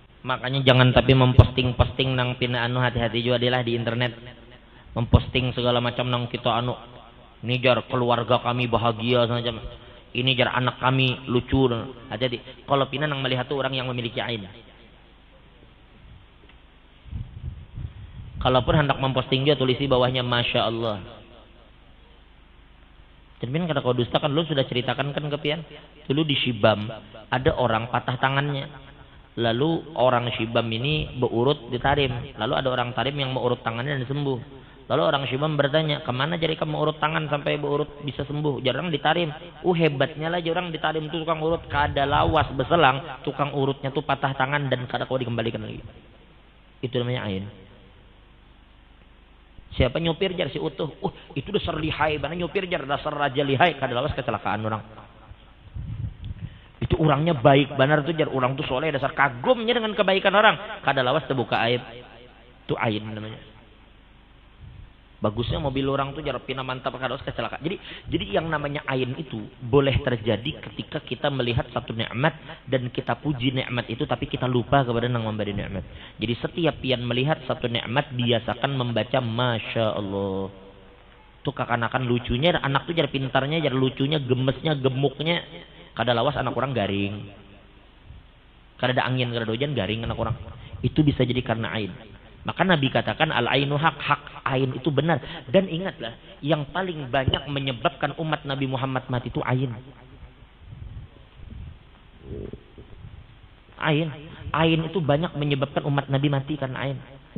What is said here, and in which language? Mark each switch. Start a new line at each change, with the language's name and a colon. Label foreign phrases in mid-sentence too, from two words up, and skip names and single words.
Banjar: Makanya jangan tapi memposting-posting nang pina anu, hati-hati juga dilah di internet. Memposting segala macam nang kita anu. Ini jar keluarga kami bahagia semacam. Ini jar anak kami lucu. Hati-hati. Kalau pina nang melihat tuh orang yang memiliki ain.
Indonesian: Kalaupun hendak memposting dia tulisi bawahnya
Arabic: Masya Allah.
Banjar: Cermin kata kau dusta kan lu sudah ceritakan kan ke pian.
Indonesian: Dulu di Shibam ada orang patah tangannya. Lalu orang Shibam ini berurut di Tarim. Lalu ada orang Tarim yang mengurut tangannya dan sembuh. Lalu orang Shibam bertanya, kemana jadi kamu urut tangan sampai berurut bisa sembuh? Jarang di Tarim. Hebatnya lah orang di Tarim itu tukang urut.
Banjar: Kada lawas berselang tukang urutnya tuh patah tangan dan kada kau dikembalikan lagi.
Indonesian: Itu namanya ain.
Banjar: Siapa nyopir jar si utuh? Itu dasar lihai, mana nyopir jar dasar raja lihai, kada lawas kecelakaan orang. Itu orangnya baik benar tuh jar, orang tuh soleh dasar kagumnya dengan kebaikan orang, kada lawas terbuka aib.
Indonesian: Itu ain namanya.
Banjar: Bagusnya mobil orang tuh jar pina mantap kada lawas kecelakaan.
Indonesian: Jadi yang namanya ain itu boleh terjadi ketika kita melihat satu nikmat dan kita puji nikmat itu tapi kita lupa kepada yang memberi nikmat. Jadi setiap yang melihat satu nikmat biasakan membaca
Arabic: Masya Allah.
Banjar: Tuh kakanakan lucunya anak tuh jar pintarnya jar lucunya gemesnya gemuknya kada lawas anak orang garing. Kada ada angin kada ada hujan garing anak orang.
Indonesian: Itu bisa jadi karena ain. Maka Nabi katakan
Arabic: al-ainu hak
Indonesian: ain itu benar. Dan ingatlah, yang paling banyak menyebabkan umat Nabi Muhammad mati itu ain. Ain itu banyak menyebabkan umat Nabi mati karena ain.